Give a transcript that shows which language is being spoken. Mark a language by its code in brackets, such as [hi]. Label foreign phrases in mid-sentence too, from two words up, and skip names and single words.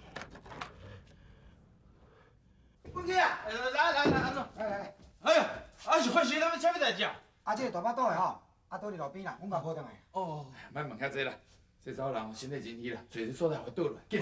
[nan] 文琪啊，来，安怎？来，哎呀，是发生咱们啥物代志啊？这个大巴肚的吼，倒伫路边啦，阮爸抱上来。哦，莫问遐济啦，这查某人身体真虚啦，随时所在会倒落来。紧来，